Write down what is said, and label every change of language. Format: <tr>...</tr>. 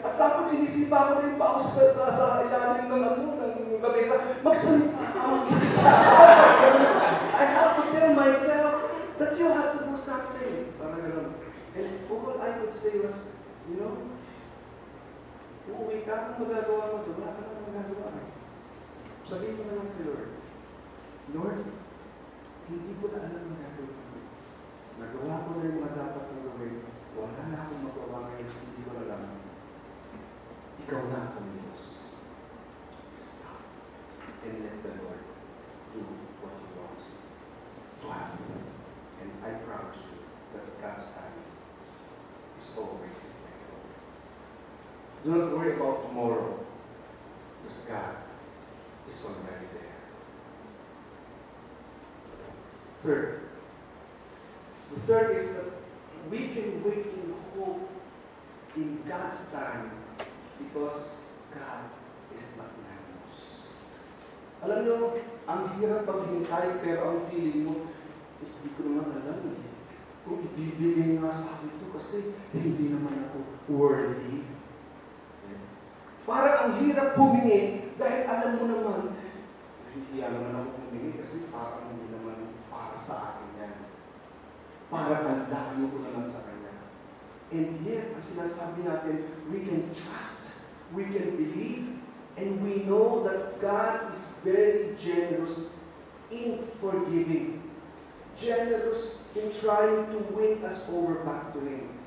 <tl>At sa akin, sinisipa ko na yung pao sa ilalim ng lamesa. Magsalita ako.</tl> <en>I have to tell myself that you have to do something.</en> <tl>Parang gano'n.</tl> <en>And all I could say was,</en> <tl>uuwi ka, kung magagawa mo ito, wala ka naman magagawa. Sabihin mo na lang kay Lord, Lord, hindi ko na alam ang gagawin ko. Nagawa ko na yung mga dapat kong gawin. Wala na akong magawa ngayon, hindi ko alam. Ikaw na ang Diyos. Stop.</tl> <en>And let the Lord do what He wants to happen. And I promise you that God's time is always in my glory. Do not worry about tomorrow, because God is already there. The third is that we can wait in hope in God's time because God is magnanimous.</en> <tl>Alam nyo, ang hirap maghintay pero ang feeling mo, hindi ko naman alam. Kung ibibigay nga sa akin ito kasi hindi naman ako worthy. Parang ang hirap humingi dahil alam mo naman, hindi naman ako humingi kasi parang hindi naman para sa akin yan. Parang ang layo ko naman sa Kanya.</tl> <en>And yet,</en> <tl>ang sinasabi natin,</tl> <en>we can trust, we can believe, and we know that God is very generous in forgiving, generous in trying to win us over back to Him.</en>